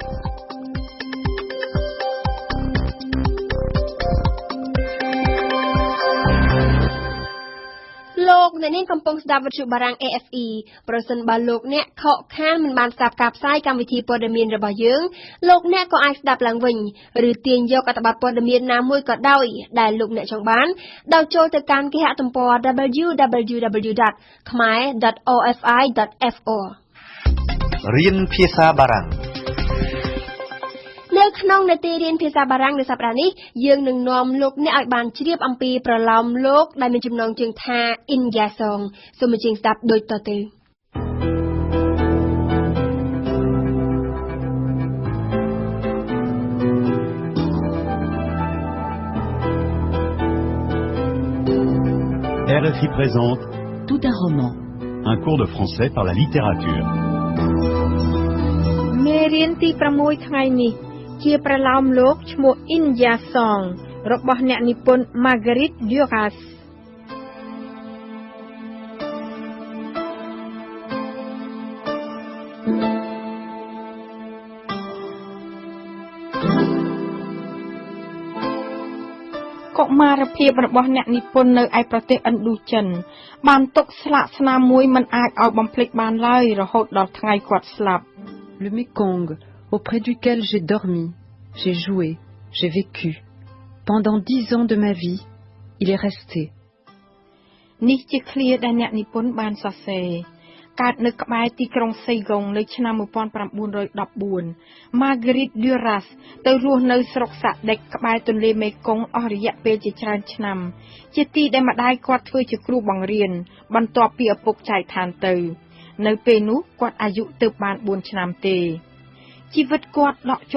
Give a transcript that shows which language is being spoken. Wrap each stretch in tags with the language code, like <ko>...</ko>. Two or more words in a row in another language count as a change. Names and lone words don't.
<km>លោកអ្នកនាងកំពុងស្ដាប់វិទ្យុបារាំង AFE ប្រសិនបើលោកអ្នកខកខានមិនបានស្ដាប់ការផ្សាយកម្មវិធីព័ត៌មានរបស់យើងលោកអ្នកក៏អាចស្ដាប់ឡើងវិញឬទាញយកអត្ថបទព័ត៌មានណាមួយក៏ដោយដែលលោកអ្នកចង់បានដោយចូលទៅកាន់គេហទំព័រ www.khmer.ofi.fr រៀនភាសាបារាំង នៅក្នុងនាទីរៀនភាសាបារាំងនៅសប្តាហ៍នេះយើងនឹងនាំលោកអ្នកឲ្យបានជ្រាបអំពីប្រឡោមលោកដែលមានចំណងជើងថា India Song សូមអញ្ជើញស្ដាប់ដូចតទៅ</km> <fr>RFI présente Tout un roman. Un cours de français par la littérature.</fr> <km>មេរៀនទី 6 ថ្ងៃនេះជាប្រឡោមលោកឈ្មោះ India Song របស់អ្នកនិពន្ធ Marguerite Duras កុមារភាពរបស់អ្នកនិពន្ធនៅឯប្រទេសឥណ្ឌូចិនបានទុកស្លាកស្នាមមួយមិនអាចឲ្យបំភ្លេចបានឡើយរហូតដល់ថ្ងៃគាត់ស្លាប់</km> <fr>Le Mekong, auprès duquel j'ai dormi, j'ai joué, j'ai vécu. Pendant 10 ans de ma vie, il est resté.</fr> <km>នេះជាឃ្លាដែលអ្នកនិពន្ធបានសរសេរកើតនៅក្បែរទីក្រុងសៃហ្គងនៅឆ្នាំ 1914 Marguerite Duras ទៅរស់នៅស្រុកសាដិកក្បែរទន្លេមេគង្គអស់រយៈពេលជាច្រើនឆ្នាំជា ទីដែលម្ដាយគាត់ធ្វើជាគ្រូបង្រៀនបន្ទាប់ពីឪពុកចែកឋានទៅនៅពេលនោះគាត់អាយុទើបបាន 4 ឆ្នាំទេជីវិតគាត់ដក់</km>